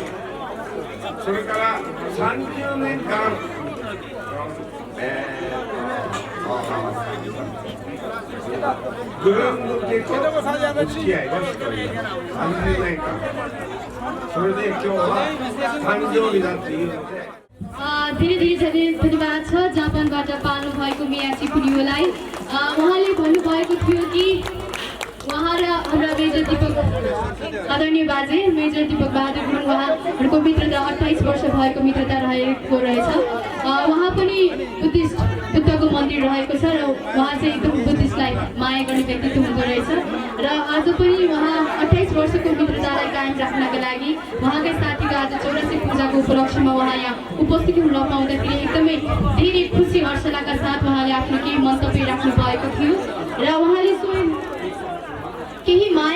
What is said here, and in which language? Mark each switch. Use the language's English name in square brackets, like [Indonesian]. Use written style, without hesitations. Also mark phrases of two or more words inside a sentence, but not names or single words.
[Japanese] それから30年間グループでとお付き合いをしております。30年間それで今日は誕生日だっていうので [Nepali] धेरै धेरै धन्यवाद छ जापानबाट पाल्नु भएको मियाची पुनियोलाई उहाँले भन्नुभएको थियो कि उहाँ र हाम्रा मेजर दीपक आदरणीय बाजे मेजर दीपक बहादुर गुरुङ उहाँहरूको मित्रता 28 वर्ष भएको मित्रता रहेको रहेछ उहाँ पनि बुद्धको मन्दिर रहेको छ र उहाँ चाहिँ एकदम बुद्धिस्टलाई माया गर्ने व्यक्तित्व हुँदो रहेछ र आज पनि उहाँ 28 वर्षको मित्रतालाई कायम राख्नका लागि उहाँकै साथीको आज 84 पूजाको उपलक्ष्यमा उहाँ यहाँ उपस्थित हुन पाउँदाखेरि एकदमै धेरै खुसी हर्षलाका साथ उहाँले आफ्नो केही मन्तव्य राख्नु भएको थियो र उहाँले स्वयं केही